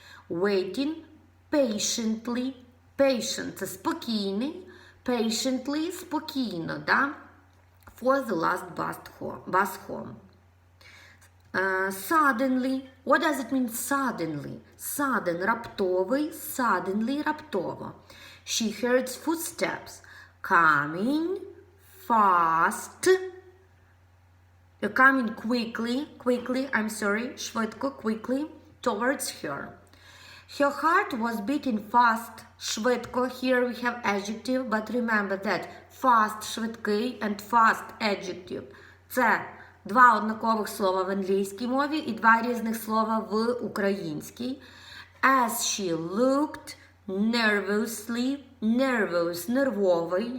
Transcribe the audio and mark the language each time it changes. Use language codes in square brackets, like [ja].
[en] Waiting, patiently. [uk] Patient – це спокійний. Patiently – спокійно, да? [en] For the last bus home. Suddenly. What does it mean suddenly? Sudden – [uk] раптовий, [en] suddenly – [uk] раптово. [en] She heard footsteps coming fast. Coming quickly, I'm sorry, [uk] швидко, [en] quickly, towards her. Her heart was beating fast, [uk] швидко. [en] Here we have adjective, but remember that fast – швидкий and fast – adjective. [uk] Це два однакових слова в англійській мові і два різних слова в українській. [en] As she looked nervously, nervous – [uk] нервовий.